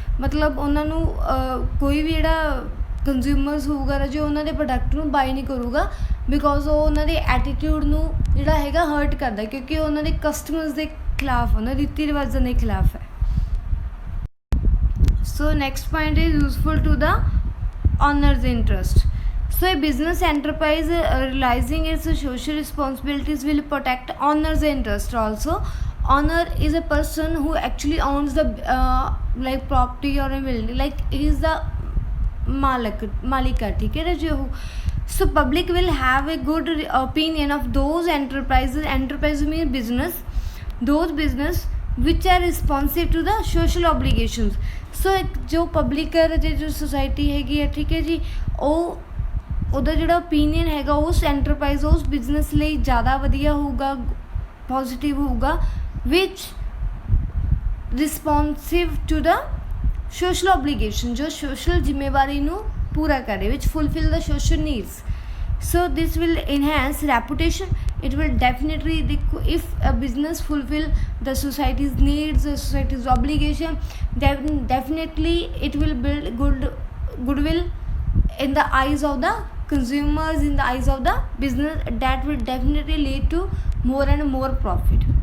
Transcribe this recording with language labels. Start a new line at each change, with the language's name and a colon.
Punjabi: ਮਤਲਬ ਉਹਨਾਂ ਨੂੰ ਕੋਈ ਵੀ ਜਿਹੜਾ ਕੰਜ਼ਿਊਮਰਸ ਹੋਊਗਾ ਰਾਜੇ ਉਹਨਾਂ ਦੇ ਪ੍ਰੋਡਕਟ ਨੂੰ ਬਾਈ ਨਹੀਂ ਕਰੂਗਾ ਬਿਕੋਜ਼ ਉਹ ਉਹਨਾਂ ਦੇ ਐਟੀਟਿਊਡ ਨੂੰ ਜਿਹੜਾ ਹੈਗਾ ਹਰਟ ਕਰਦਾ ਕਿਉਂਕਿ ਉਹ ਉਹਨਾਂ ਦੇ ਕਸਟਮਰਸ ਦੇ ਖਿਲਾਫ ਉਹਨਾਂ ਰੀਤੀ ਰਿਵਾਜ਼ਾਂ ਦੇ ਖਿਲਾਫ ਹੈ।
English: So next point is useful to the owner's interest. So a business enterprise realizing its social responsibilities will protect owner's interest also. Owner is a person who actually owns the like property or a building, like he is the malika
Punjabi: ठीक है जो.
English: So public will have a good opinion of those enterprises. Enterprise means business, those business which are responsive to the social obligations.
Punjabi: So जो public है जो society हैगी है ठीक है जी, ਉਹ ਉਹਦਾ ਜਿਹੜਾ ਓਪੀਨੀਅਨ ਹੈਗਾ ਉਸ ਐਂਟਰਪ੍ਰਾਈਜ਼ ਉਸ ਬਿਜ਼ਨਸ ਲਈ ਜ਼ਿਆਦਾ ਵਧੀਆ ਹੋਊਗਾ, ਪੋਜ਼ੀਟਿਵ ਹੋਊਗਾ,
English: which responsive to the social obligation,
Punjabi: ਜੋ ਸੋਸ਼ਲ ਜ਼ਿੰਮੇਵਾਰੀ ਨੂੰ ਪੂਰਾ ਕਰੇ,
English: Which fulfill the social needs. So this will enhance reputation. it will definitely if a business fulfill the society's needs, the society's obligation, then definitely it will build goodwill in the eyes of the consumers, in the eyes of the business, that will definitely lead to more and more profit.